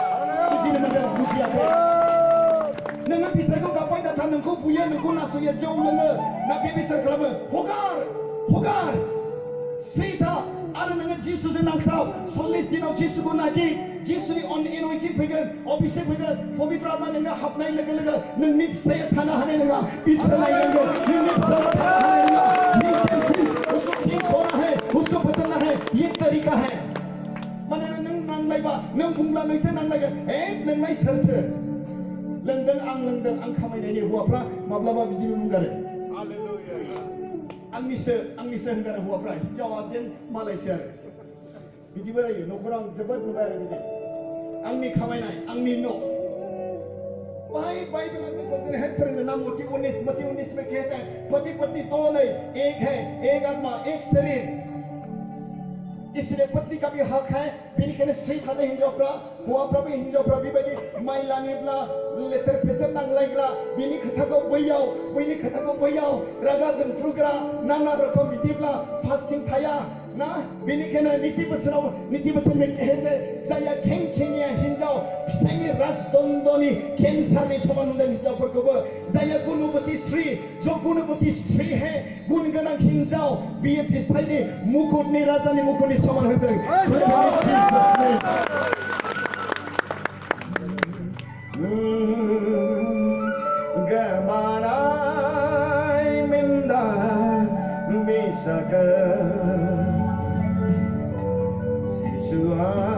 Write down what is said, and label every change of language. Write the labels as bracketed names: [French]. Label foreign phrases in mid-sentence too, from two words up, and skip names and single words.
[Bodo] बुजिनो मोनदों बुजियाखै? नोङो बिसायखौ गाबबाय दाथा, नोंखौ बुयो, नोंखौ नासयो, जौ लोङो, ना बे बेसाद खालामो, हगार हगार स्रि था। आरो नोङो जिसुजों नांथाव, 40 दिनाव जिसुखौ नागिर, जिसुनि एन'इन्टिं फैगोन, अभिषेक फैगोन, पबित्र आत्मा नोंनो हाबनाय लोगो लोगो नोंनि फिसाया थानो हानाय नङा, बिसोलायनांगोन, नोंनि फिसाया थानो हानाय नङा। [Hindi] उसको ठीक होना है, उसको बदलना है, ये तरीका है। [Bodo] मानोना नों नांलायबा, नों बुंब्ला नोंसोर नांलायगोन, लोंनाय सोरथो? लोंदों आं लोंदों आं खामायनायनि। हौवाफ्रा माब्लाबा बिदिबो बुंगारो, आंनिसो होनगारो हौवाफ्रा, हिनजावा जेन मालायसो आरो बिदिबो रायो। न'खराव आं जोबोद नुबाय आरो बिदि, आंनि खामायनाय, आंनि न'। भाई बाइबेला जोंखौ दिनैहाय फोरोंनो ना, [Hindi] मत्ती 19 में कहता है पति पत्नी दोनों एक है, एक आत्मा, एक शरीर। इसलिए पत्नी का भी हक है, [Bodo] बेनिखायनो स्त्री थानाय हिनजावफ्रा, हौवाफ्राबो हिनजावफ्रा बेबायदि माइ लाङोब्ला लेथेर फेथेर नांलायग्रा, बिनि खोथाखौ बैयाव, बैनि खोथाखौ बैयाव रागा जोंफ्रुग्रा, नाना रोखोम बिदिब्ला फास्टिं थाया ना। बेनिखायनो नीति बोसोन [Hindi] में कहते [Bodo] जाया खेंखेंनिया हिनजाव फिसायनि राजदन्दनि केन्सारनि समान होनदों हिनजावफोरखौबो। जाया गुणवती स्त्री, [Hindi] जो गुणवती स्त्री है, [Bodo] गुण गोनां हिनजाव, बियो फिसायनि मुकुटनि राजानि मुकुटनि समान होनदों। Gamaray minda bisaka sisua